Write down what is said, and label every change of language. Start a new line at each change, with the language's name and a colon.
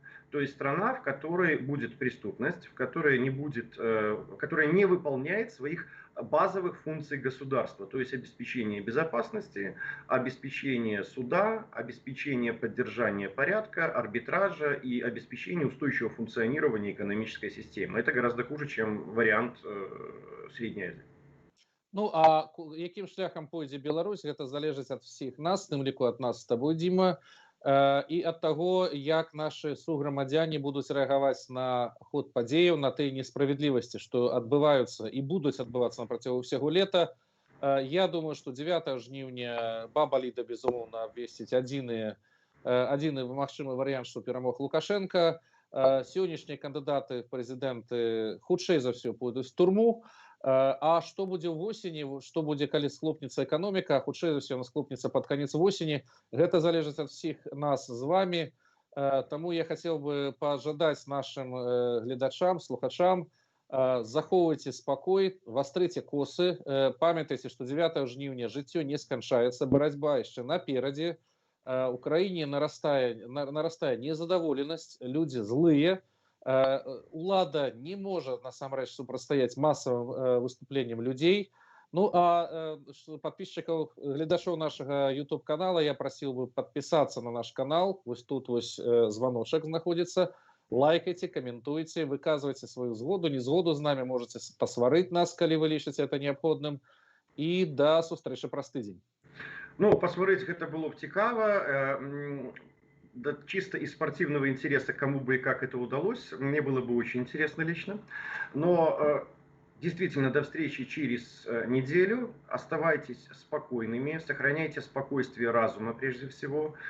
Russian: То есть страна, в которой будет преступность, в которой не будет, которая не выполняет своих базовых функций государства, то есть обеспечение безопасности, обеспечение суда, обеспечение поддержания порядка, арбитража и обеспечение устойчивого функционирования экономической системы. Это гораздо хуже, чем вариант Средней Азии.
Belarusian: Ну а якім шляхам пойдзе Беларусь, гэта залежыць ад всіх нас, тым ліку ад нас з табой, Дзіма, і ад таго, як нашы суграмадзяне будуць рэагаваць на ход падзеяў, на тыя несправядлівасці, што адбываюцца і будуць адбывацца на працягу ўсяго лета. Я думаю, што 9 жніўня баба Ліда, безумоўна, абвесціць адзіны магчымы варыянт, што перамог Лукашенко. Сённяшнія кандыдаты в прэзідэнты хутчэй за ўсё пойдуць в турму. А што будзе ўвосені, што будзе, калі схлопнецца эканоміка, хутчэй за ўсё она схлопнецца пад канец восені, гэта залежыць ад всіх нас з вами. Таму я хацеў бы пажадаць нашим гледачам, слухачам, захоўвайце спакой, вастрыце косы, памятайце, што 9 жніўня жыццё не сканчаецца, барацьба яшчэ наперадзе. У краіне нарастае незадаволенасць, людзі злыя. Улада не может насамрэч супрацьстаяць
Russian: массовым выступлениям людей. Ну а подписчиков, гледачоў нашего YouTube канала я просил бы подписаться на наш канал.
Belarusian: Вось тут вось
Russian: звоночек находится.
Belarusian: Лайкайте, комментуйте, выказывайте свою згоду, незгоду з нами, можете посварыць нас, калі вы лічыце
Russian: это необходным.
Belarusian: И до сустрэчы праз тыдзень.
Russian: Ну, посмотреть, это было бы цікаво. Да, чисто из спортивного интереса, кому бы и как это удалось, мне было бы очень интересно лично. Но действительно, до встречи через неделю. Оставайтесь спокойными, сохраняйте спокойствие разума прежде всего.